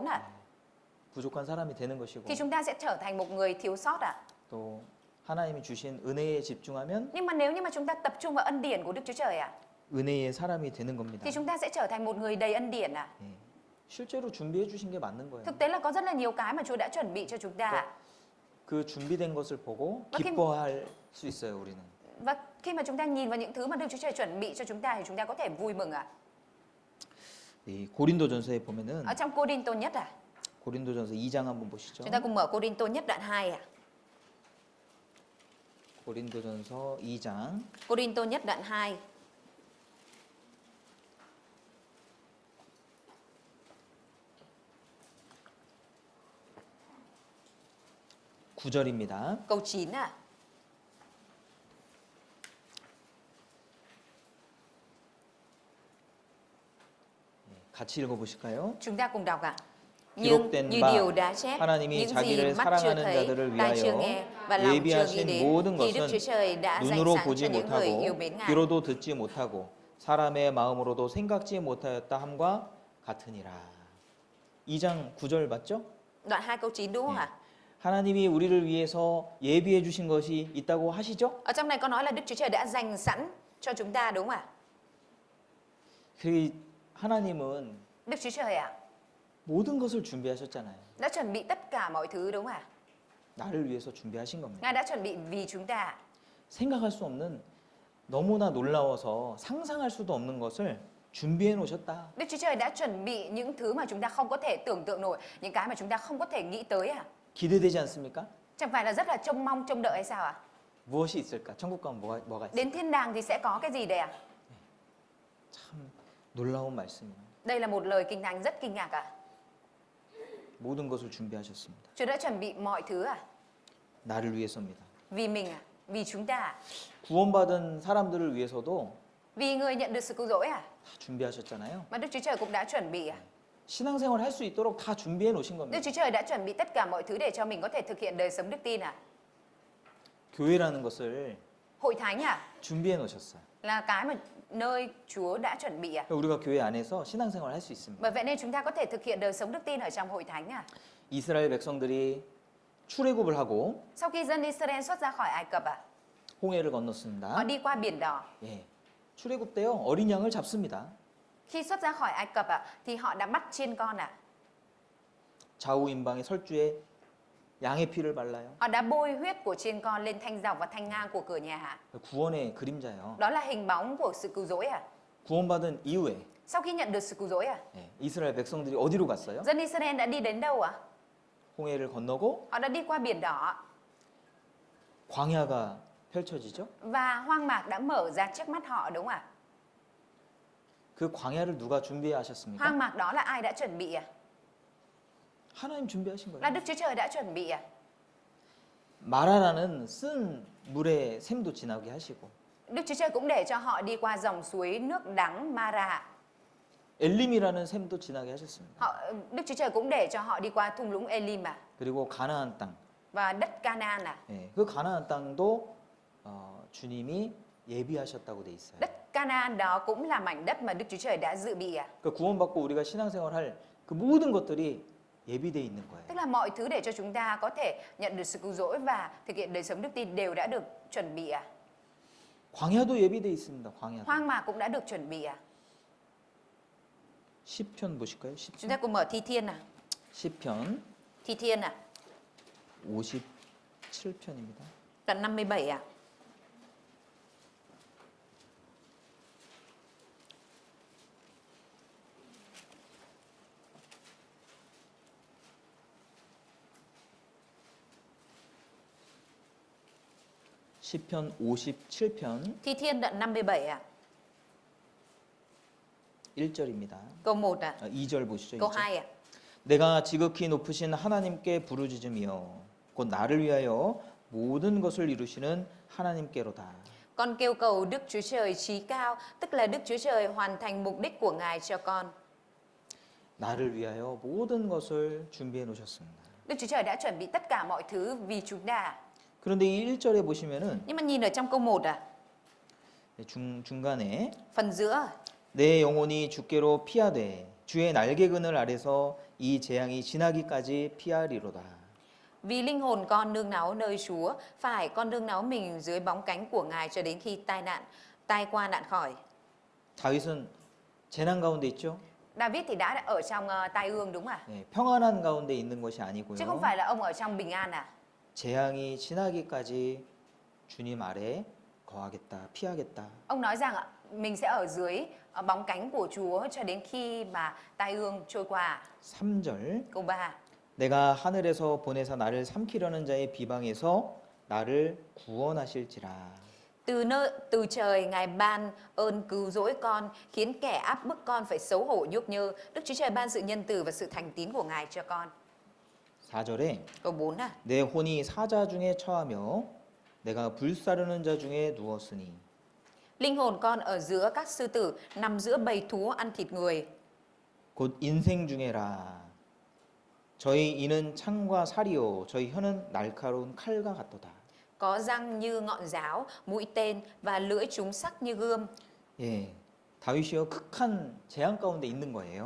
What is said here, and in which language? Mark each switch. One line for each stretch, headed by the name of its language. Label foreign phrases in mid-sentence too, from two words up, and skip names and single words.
Korean: 부족한 사람이 되는 것이고
Vietnamese: thì chúng ta sẽ trở thành một người thiếu sót
Korean: 또 하나님이 주신 은혜에 집중하면
Vietnamese: Nhưng mà nếu như mà chúng ta tập trung vào ân điển của Đức Chúa Trời
Korean: 은혜의 사람이 되는 겁니다.
Vietnamese: thì chúng ta sẽ trở thành một người đầy ân điển
Korean: 예. 실제로 준비해 주신 게 맞는 거예요.
Vietnamese: Thực tế là có rất là nhiều cái mà Chúa đã chuẩn bị cho chúng ta
Korean: 그 준비된 것을 보고
Vietnamese: Và khi-
Korean: 기뻐할 수 있어요, 우리는.
Vietnamese: Và khi mà chúng ta nhìn vào những thứ mà Đức Chúa Trời chuẩn bị cho chúng ta thì chúng ta có thể vui mừng
Korean: 이 고린도전서에 보면은
Vietnamese: Ở trong Cô-đinh-tô nhất
Korean: 고린도전서 2장 한번 보시죠.
Vietnamese: Chúng ta cùng mở Cô-đinh-tô nhất đoạn 2
Korean: 고린도전서 2장
Vietnamese: Cô-đinh-tô nhất đoạn 2
Korean: 9절입니다.
Vietnamese: câu 9
Korean: 같이 읽어 보실까요?
Vietnamese: Chúng ta cùng đọc
Korean: 기록된
Vietnamese: Nhưng như
Korean: 바
Vietnamese: điều đã chép,
Korean: 하나님이
Vietnamese: những gì
Korean: 자기를
Vietnamese: mắt chưa
Korean: 사랑하는
Vietnamese: thấy,
Korean: 자들을
Vietnamese: tai chưa
Korean: 위하여
Vietnamese: nghe và lòng chưa nghĩ
Korean: 예비하신
Vietnamese: đến
Korean: 모든
Vietnamese: thì Đức
Korean: 것은
Vietnamese: Chúa Trời đã dành
Korean: 눈으로
Vietnamese: sẵn cho
Korean: 보지
Vietnamese: những người yêu
Korean: 못하고
Vietnamese: mến Ngài.
Korean: 귀로도 듣지 못하고 사람의 마음으로도 생각지 못하였다 함과 같으니라. 2장 9절 맞죠?
Vietnamese: Đoạn 2 câu 9 đúng không ạ?
Korean: 하나님이 우리를 위해서 예비해 주신 것이 있다고 하시죠?
Vietnamese: Ở trong này có nói là Đức Chúa Trời đã dành sẵn cho chúng ta đúng không ạ?
Korean: 그 하나님은
Vietnamese: Đức Chúa Trời
Korean: 모든 것을 준비하셨잖아요.
Vietnamese: đã chuẩn bị tất cả mọi thứ đúng không ạ?
Korean: 나를 위해서 준비하신 겁니다.
Vietnamese: Ngài đã chuẩn bị vì chúng ta.
Korean: 생각할 수 없는 너무나 놀라워서 상상할 수도 없는 것을 준비해 놓으셨다.
Vietnamese: Đức Chúa Trời đã chuẩn bị những thứ mà chúng ta không có thể tưởng tượng nổi, những cái mà chúng ta không có thể nghĩ tới
Korean: 기대되지 않습니까?
Vietnamese: Chẳng phải là rất là trông mong, trông đợi hay sao ạ?
Korean: 무엇이 있을까? 천국 가면 뭐가 있을까?
Vietnamese: Đến thiên đàng thì sẽ có cái gì đây ạ?
Korean: 참 놀라운 말씀이에요.
Vietnamese: Đây là một lời kinh thánh rất kinh ngạc
Korean: 모든 것을 준비하셨습니다.
Vietnamese: Chúa đã chuẩn bị mọi thứ
Korean: 나를 위해서입니다.
Vietnamese: Vì mình vì chúng ta
Korean: 구원받은 사람들을 위해서도
Vietnamese: Vì người nhận được sự cứu rỗi
Korean: 다 준비하셨잖아요.
Vietnamese: Mà Đức Chúa Trời cũng đã chuẩn bị
Korean: 신앙생활 할 수 있도록 다 준비해 놓으신
Vietnamese: Đức
Korean: 겁니다.
Vietnamese: Chúa Trời đã chuẩn bị tất cả mọi thứ để cho mình có thể thực hiện đời sống đức tin
Korean: 교회라는 것을
Vietnamese: Hội thánh
Korean: 준비해 놓으셨어요.
Vietnamese: là cái mà nơi Chúa đã chuẩn bị
Korean: 우리가 교회 안에서 신앙생활 할 수 있습니다.
Vietnamese: Bởi vậy nên chúng ta có thể thực hiện đời sống đức tin ở trong hội thánh
Korean: 이스라엘 백성들이 출애굽을 하고
Vietnamese: Sau khi dân Israel xuất ra khỏi Ai Cập
Korean: 홍해를
Vietnamese: họ
Korean: 건넜습니다.
Vietnamese: đi qua biển đỏ.
Korean: 예. 출애굽 때요. 어린 양을 잡습니다.
Vietnamese: Khi xuất ra khỏi Ai Cập thì họ đã bắt chiên con
Korean: 좌우 임방의 설주에 양의 피를 발라요.
Vietnamese: Họ đã bôi huyết của chiên con lên thanh dọc và thanh ngang của cửa nhà
Korean: 구원의 그림자예요.
Vietnamese: Đó là hình bóng của sự cứu rỗi
Korean: 구원받은 이후에
Vietnamese: Sau khi nhận được sự cứu rỗi
Korean: 예, 이스라엘 백성들이 어디로 갔어요?
Vietnamese: dân Israel đã đi đến đâu
Korean: 홍해를 건너고
Vietnamese: Họ đã đi qua biển đỏ
Korean: 광야가 펼쳐지죠.
Vietnamese: và hoang mạc đã mở ra trước mắt họ đúng không ạ?
Korean: 그 광야를 누가 준비하셨습니까?
Vietnamese: Hoang mạc đó là ai đã chuẩn bị
Korean: 하나님 준비하신
Vietnamese: Là
Korean: 거예요.
Vietnamese: Đức Chúa Trời đã chuẩn bị
Korean: 마라라는 쓴 물의 샘도 지나게 하시고
Vietnamese: Đức Chúa Trời cũng để cho họ đi qua dòng suối nước đắng Mara.
Korean: 엘림이라는 샘도 지나게 하셨습니다.
Vietnamese: Đức Chúa Trời cũng để cho họ đi qua thung lũng Elim
Korean: 그리고 가나안 땅.
Vietnamese: và đất Canaan
Korean: 예, 그 가나안 땅도 주님이 예비하셨다고 돼 있어요.
Vietnamese: Đất Canaan đó cũng là mảnh đất mà Đức Chúa Trời đã dự bị
Korean: 그 구원받고 우리가 신앙생활할 그 모든 것들이 예비돼 있는
Vietnamese: Tức
Korean: 거예요.
Vietnamese: là mọi thứ để cho chúng ta có thể nhận được sự cứu rỗi và thực hiện đời sống đức tin đều đã được chuẩn bị
Korean: 광야도 예비돼 있습니다. 광야도.
Vietnamese: Hoang mạc cũng đã được chuẩn bị
Korean: 시편 보실까요?
Vietnamese: Chúng ta cùng mở Thi Thiên
Korean: 시편
Vietnamese: Thi Thiên
Korean: 57편입니다.
Vietnamese: đoạn 57
Korean: 시편 57편
Vietnamese: Thi Thiên đoạn 57
Korean: 1절입니다.
Vietnamese: câu 1
Korean: 2절 보시죠.
Vietnamese: câu
Korean: 2절.
Vietnamese: 2
Korean: 내가 지극히 높으신 하나님께 부르짖으며 곧 나를 위하여 모든 것을 이루시는 하나님께로다.
Vietnamese: Con kêu cầu Đức Chúa Trời trí cao, tức là Đức Chúa Trời hoàn thành mục đích của Ngài cho con.
Korean: 나를 위하여 모든 것을 준비해 놓으셨습니다.
Vietnamese: Đức Chúa Trời đã chuẩn bị tất cả mọi thứ vì chúng ta.
Korean: 그런데 이 1절에 보시면은
Vietnamese: Nhưng mà nhìn ở trong câu 1
Korean: 중간에
Vietnamese: Phần giữa,
Korean: 내 영혼이 주께로 피하되 주의 날개 그늘 아래서 이 재앙이 지나기까지 피하리로다.
Vietnamese: vì linh hồn con nương náu nơi Chúa, phải con nương náu mình dưới bóng cánh của Ngài cho đến khi tai qua nạn khỏi.
Korean: 다윗은 재난 가운데 있죠.
Vietnamese: David thì đã ở trong tai ương đúng không ạ?
Korean: 네, 평안한 가운데 있는 것이
Vietnamese: Chứ không
Korean: 아니고요.
Vietnamese: phải là ông ở trong bình an à?
Korean: 재앙이 지나기까지 주님 아래 거하겠다, 피하겠다.
Vietnamese: Ông nói rằng mình sẽ ở dưới bóng cánh của Chúa cho đến khi mà tai ương trôi qua.
Korean: 3절
Vietnamese: Câu 3.
Korean: 내가 하늘에서 보내사 나를 삼키려는 자의 비방에서 나를 구원하실지라.
Vietnamese: Từ trời Ngài ban ơn cứu rỗi con, khiến kẻ áp bức con phải xấu hổ nhúc nhơ. Đức Chúa Trời ban sự nhân từ và sự thành tín của Ngài cho con.
Korean: 4절에
Vietnamese: Câu 4 à.
Korean: 내 혼이 사자 중에 처하며 내가 불사르는 자 중에 누웠으니.
Vietnamese: Linh hồn con ở giữa các sư tử, nằm giữa bầy thú ăn thịt người.
Korean: 곧 인생 중에라. 저희 이는 창과 살이요 저희 혀는 날카로운 칼과 같도다.
Vietnamese: Có răng như ngọn giáo, mũi tên và lưỡi chúng sắc như gươm.
Korean: 예, 다윗이요 극한 재앙 가운데 있는 거예요.